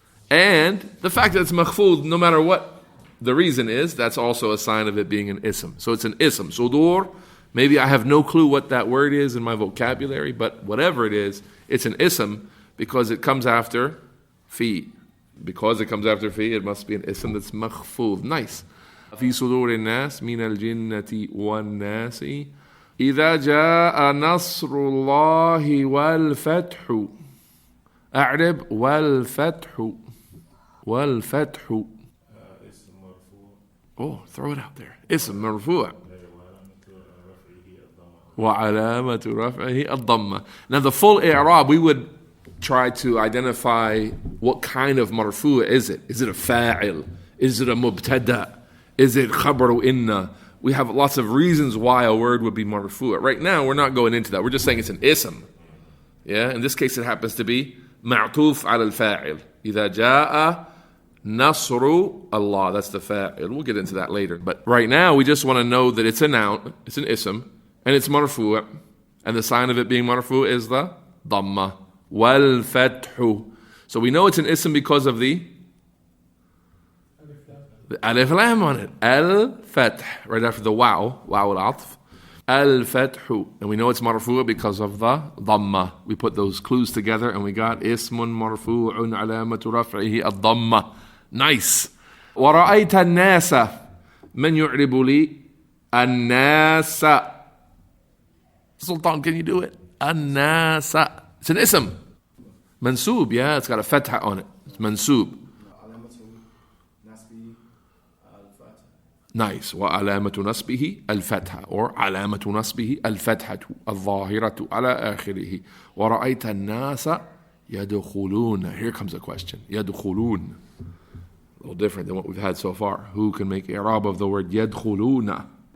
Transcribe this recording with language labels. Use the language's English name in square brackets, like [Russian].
[English] And the fact that it's makhfud, no matter what the reason is, that's also a sign of it being an ism. So it's an ism. Sudur, maybe I have no clue what that word is in my vocabulary, but whatever it is, it's an ism because it comes after fi. Because it comes after fi, it must be an ism that's makhfud. Nice. [Arabic] في صدور الناس من الجنة والناس إذا جاء نصر الله والفتح. أعرب والفتح. والفتح. [English] Oh, throw it out there. [Arabic] اسم مرفوع. وعلامة رفعه الضمة. [English] Now the full i'rab, we would try to identify what kind of marfu' is it. Is it a fa'il? Is it a mubtada? Is it khabaru inna? We have lots of reasons why a word would be marfu'. Right now, we're not going into that. We're just saying it's an ism. Yeah, in this case, it happens to be ma'tuf ala al-fa'il. [Arabic] إذا جاء نصر Allah. [English] That's the fa'il. We'll get into that later. But right now, we just want to know that it's a noun, it's an ism, and it's marfu'. And the sign of it being marfu' is the dhamma. Wal fathu. So we know it's an ism because of the alif lam on it. Al-fath. Right after the wow al-atf. Al-fathu. And we know it's marfu' because of the dhamma. We put those clues together and we got ismun marfu'un alamatu raf'ihi ad-dhamma. Nice. [Arabic] وَرَأَيْتَ النَّاسَ مَنْ يُعْرِبُ لِي النَّاسَ. [English] Sultan, can you do it? النَّاسَ. It's an ism. Mansub, yeah, it's got a fatha on it. It's mansub. Nice. [Arabic] وعلامة نصبه الفتحة or علامة نصبه الفتحة الظاهرة على آخره. ورأيت الناس يدخلون. [English] Here comes a question. [Arabic] يدخلون. [English] A little different than what we've had so far. Who can make i'rab of the word يدخلون?